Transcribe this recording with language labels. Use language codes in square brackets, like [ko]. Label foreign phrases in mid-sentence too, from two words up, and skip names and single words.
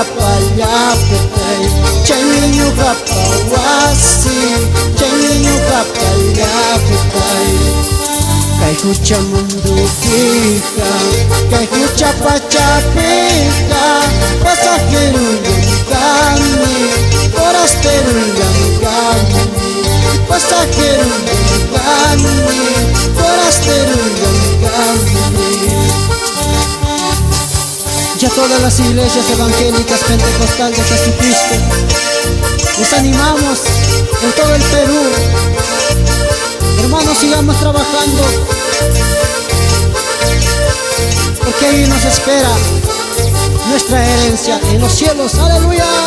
[qu] pallaqta chay miñuqa pawasi chay miñuqa pallaqta kay hucha mundupiqa kay hucha pachapiqa pasajero llankani forastero llankani pasajero llankani forastero llankani. [es] Ya todas las iglesias evangélicas pentecostal de Jesucristo nos animamos en todo el Perú. Hermanos, sigamos trabajando, porque ahí nos espera nuestra herencia en los cielos.